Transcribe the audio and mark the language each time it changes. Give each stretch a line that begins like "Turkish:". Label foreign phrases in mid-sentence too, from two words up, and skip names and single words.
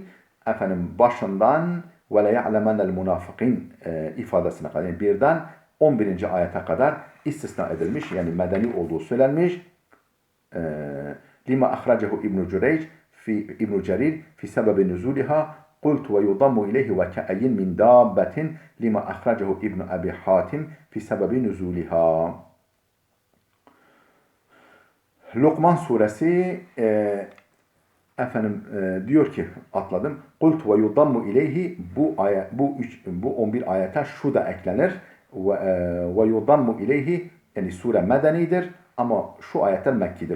Turkish: Efendim başından
Arabic: وليعلمن المنافقين
Turkish: ifadesine kadar yani birden 11. ayete kadar istisna edilmiş. Yani medeni olduğu söylenmiş.
Arabic: لما أخرجه ابن جرير في سبب نزولها قلت ويضم إليه وكأي من دابة لما أخرجه ابن أبي حاتم في سبب نزولها.
Turkish: Lokman suresi efendim diyor ki atladım.
Arabic: قلت ويضم إليه
Turkish: bu 11 ayete şu da eklenir.
Arabic: ويضم إليه
Turkish: yani sure medenidir ama şu ayetler Mekkidir.